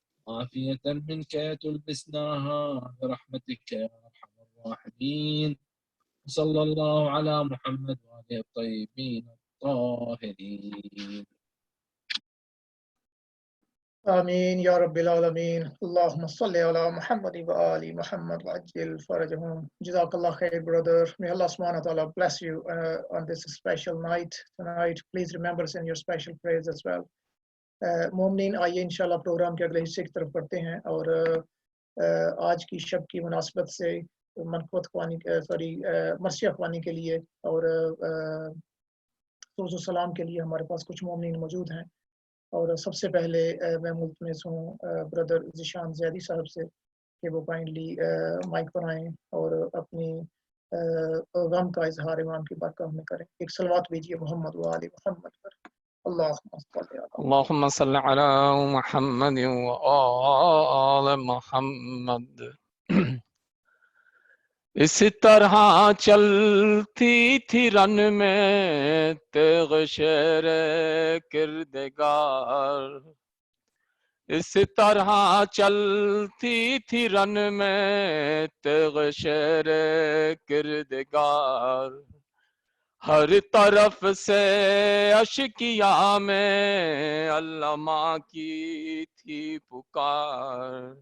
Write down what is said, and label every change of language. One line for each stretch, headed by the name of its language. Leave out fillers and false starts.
Arabic: عافية منك تلبسناها برحمتك يا أرحم الراحمين. صلى الله على محمد وآله الطيبين الطاهرين. آمين يا رب العالمين. اللهم صل على محمد وآل محمد وعجل فرجهم.
English: Jazakallah khair, brother. May Allah subhanahu wa ta'ala bless you on this special night tonight. Please remember us in your special prayers as well.
Urdu: مومنین آئیے انشاءاللہ پروگرام کے اگلے حصے کی طرف پڑھتے ہیں، اور آج کی شب کی مناسبت سے منقبت خوانی مرثیہ خوانی کے لیے اور سوز و سلام کے لیے ہمارے پاس کچھ مومنین موجود ہیں. اور سب سے پہلے میں ملتمس ہوں برادر ذیشان زیدی صاحب سے کہ وہ کائنڈلی مائک پر آئیں اور اپنی غم کا اظہار امام کی بارگاہ میں کریں. ایک صلوات بھیجیے محمد و آل محمد پر.
Arabic: اللهم صل على محمد وآل محمد.
Urdu: اس طرح چلتی تھی رن میں تیغ شیر کردگار، اس طرح چلتی تھی رن میں تیغ شیر کردگار، ہر طرف سے اشکیا میں علامہ کی تھی پکار،